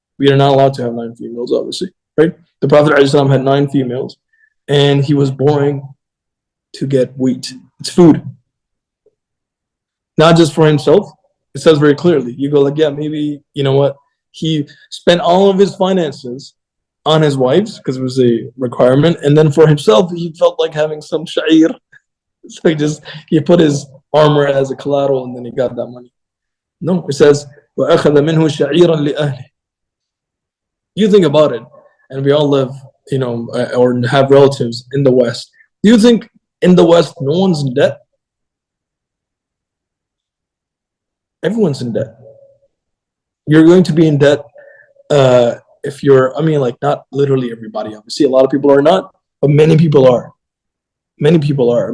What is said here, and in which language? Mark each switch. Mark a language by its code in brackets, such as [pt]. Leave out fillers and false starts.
[en] We are not allowed to have 9 females, obviously, right? The Prophet ﷺ had 9 females, and he was boring to get wheat. It's food. Not just for himself. It says very clearly. You go like, yeah, maybe, you know what? He spent all of his finances on his wives because it was a requirement. And then for himself, he felt like having some sha'ir. So he put his armor as a collateral and then he got that money. No, it says, [ar] وَأَخَذَ مِنْهُ شَعِيرًا لِأَهْلِهِ. [en] You think about it, and we all live, or have relatives in the West. Do you think in the West no one's in debt? Everyone's in debt. You're going to be in debt if you're, not literally everybody, obviously. A lot of people are not, but many people are. Many people are.